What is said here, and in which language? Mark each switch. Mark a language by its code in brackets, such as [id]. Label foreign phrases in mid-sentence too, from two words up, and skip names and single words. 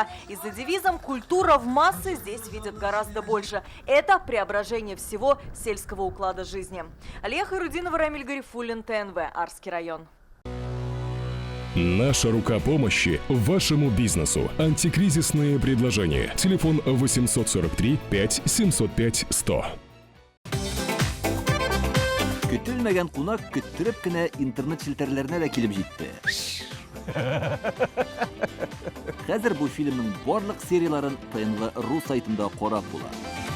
[ru] И за девизом «Культура в массы» здесь видят гораздо больше. Это преображение всего сельского уклада жизни. Алия Хайрудинова, Рамиль Гарифуллин, ТНВ, Арский район. Наша рука помощи вашему бизнесу. Антикризисные предложения. Телефон 843 5 705 100. [tt] Көтелмәгән кунак көттүреп кенә интернет челтәрләренә дә килеп җитте. Хәзер бу фильмның барлык серияларын ТНВ.ру сайтында карап була.